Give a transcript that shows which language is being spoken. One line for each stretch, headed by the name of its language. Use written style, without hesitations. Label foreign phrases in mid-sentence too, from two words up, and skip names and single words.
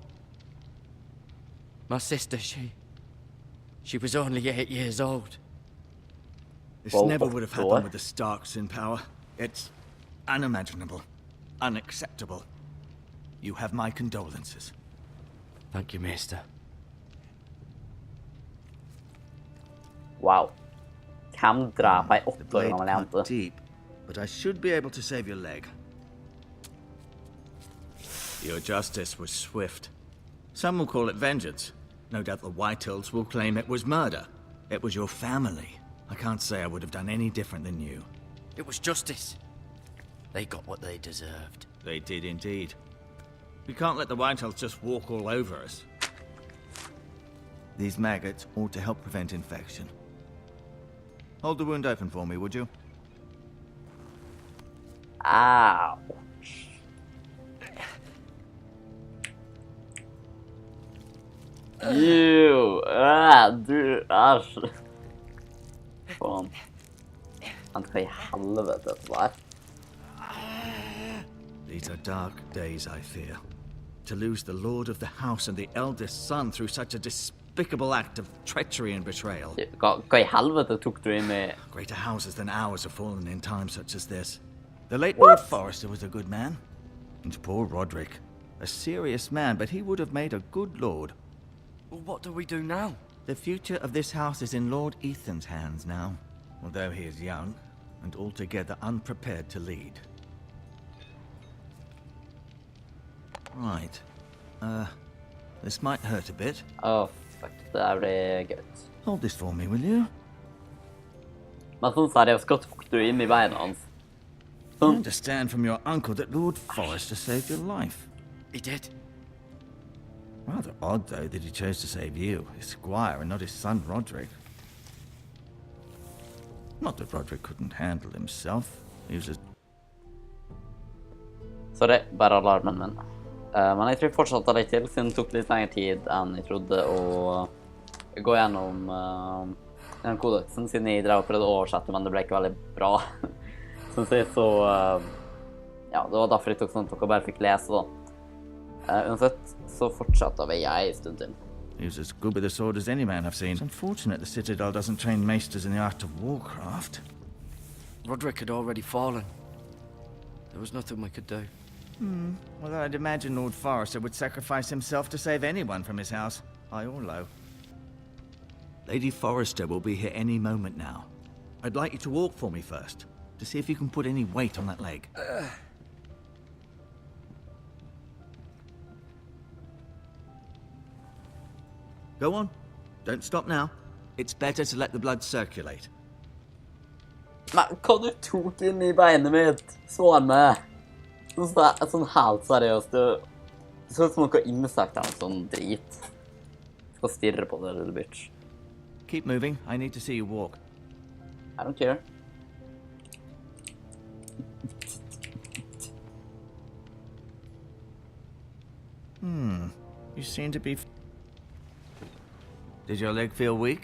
English: My sister, she was only 8 years old. This Well, never would have what? happened with the Starks in power. It's unimaginable. Unacceptable. You have my condolences. Thank you, Maester. Wow.
Norwegian: Hvem dreper ei
English: The
Norwegian: 8 år
English: blade
Norwegian: gammel
English: cut
Norwegian: jente?
English: deep, but I should be able to save your leg. Your justice was swift. Some will call it vengeance. No doubt the Whitehills will claim it was murder. It was your family. I can't say I would have done any different than you. It was justice. They got what they deserved. They did indeed. We can't let the Whitehills just walk all over us. These maggots ought to help prevent infection. Hold the wound open for me, would you? Au. Ew.
Norwegian: Du æsj. Faen. Vent, hva i helvete er dette der?
English: These are dark days, I fear. To lose the lord of the house and the eldest son through such a despicable act of treachery and betrayal.
Norwegian: Hva i helvete tok du inn i?
English: Greater houses than ours have fallen in times such as this. The late Lord Forrester was a good man. And poor Roderick. A serious man, but he would have made a good lord. Well, what do we do now? The future of this house is in Lord Ethan's hands now, although he is young and altogether unprepared to lead. Right. This might hurt a bit.
Norwegian: Åh, fuck. Det her blir gøy.
English: Hold this for me, will you?
Norwegian: Men sånn seriøst, hva tok du inn i beina hans?
English: I understand from your uncle that Lord Forrester saved your life. He did. Rather odd, though, that he chose to save you, his squire, and not his son Roderick. Not that Roderick couldn't handle himself. He was a... Sorry,
Norwegian: bare alarmen min. Men jeg tror fortsatt det litt til, siden det tok litt lengre tid enn jeg trodde å gå gjennom den kodeksen, siden jeg drev og prøvde å oversette, men det ble ikke veldig bra. Synes jeg, så ja, det var derfor jeg tok sånn at dere bare fikk lese da. Uansett, så fortsatte vi en stund til.
English: He was as good with a sword as any man I've seen. It's unfortunate the Citadel doesn't train maesters in the art of warcraft. Roderick had already fallen. There was nothing we could do. Well, I'd imagine Lord Forrester would sacrifice himself to save anyone from his house, high or low. Lady Forrester will be here any moment now. I'd like you to walk for me first, to see if you can put any weight on that leg. Go on. Don't stop now. It's better to let the blood circulate.
Norwegian: Men hva du tok inn i beinet mitt? Svar meg. Sånn helt seriøst. Det ser ut som noe insekt eller sånn drit. Jeg skal stirre på det,
English: little bitch. Keep moving. I need to see you walk. I don't care. You seem to be... Did your leg feel weak?